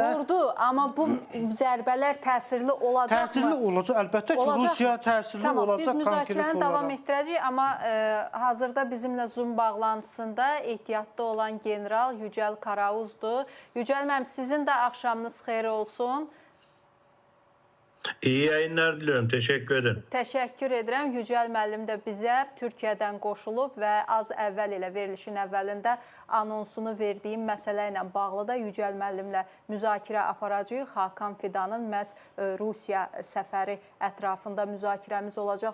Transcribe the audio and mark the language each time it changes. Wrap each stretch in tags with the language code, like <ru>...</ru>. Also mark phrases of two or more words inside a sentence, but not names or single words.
<az>Vurdu, amma bu zərbələr təsirli olacaq mı? Təsirli olacaq, əlbəttə ki, Rusiya təsirli olacaq. Biz müzakirəni davam etdirəcəyik, amma hazırda bizimlə Zoom bağlantısında ehtiyatda olan general Yücəl Karauzdur. Yücəl müəllim, sizin də axşamınız xeyir olsun.</az> <tr>İyi yayınlar diliyorum. Teşekkür ederim.</tr> <az>Təşəkkür edirəm. Yücəl müəllim də bizə Türkiyədən qoşulub və az əvvəl ilə verilişin əvvəlində anonsunu verdiyim məsələ ilə bağlı da Yücəl müəllimlə müzakirə aparacağıq. Hakan Fidanın məhz Rusiya səfəri ətrafında müzakirəmiz olacaq.</az>